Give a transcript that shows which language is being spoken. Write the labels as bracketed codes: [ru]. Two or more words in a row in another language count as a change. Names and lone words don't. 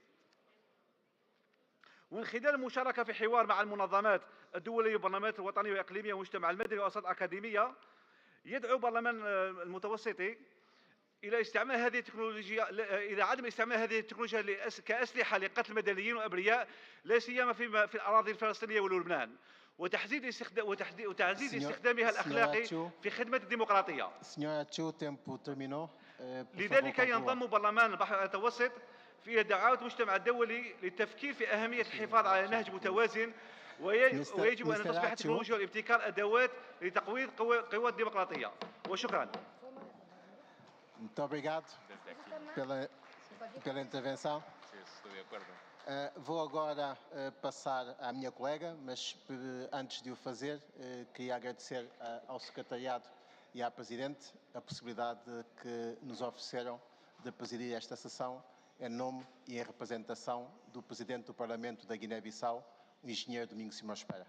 [ar] ومن خلال المشاركة في حوار مع المنظمات الدولية والبرلمانات الوطنية والإقليمية والمجتمع المدني وأوساط أكاديمية، يدعو برلمان المتوسطي إلى استعمال هذه التكنولوجيا إلى عدم استعمال هذه التكنولوجيا كأسلحة لقتل المدنيين والأبرياء، لا سيما في الأراضي الفلسطينية ولبنان، وتعزيز استخدامها الأخلاقي في خدمة الديمقراطية. لذلك ينضم برلمان البحر المتوسط في دعوة المجتمع الدولي للتفكير في أهمية الحفاظ على نهج متوازن، ويجب أن تصبح التكنولوجيا والابتكار أدوات لتقويض قوى الديمقراطية. وشكرا. [pt] Muito obrigado pela intervenção. Vou agora passar à minha colega, mas antes de o fazer, queria agradecer ao Secretariado e à Presidente a possibilidade que nos ofereceram de presidir esta sessão em nome e em representação do Presidente do Parlamento da Guiné-Bissau, o Engenheiro Domingos Simões Pereira.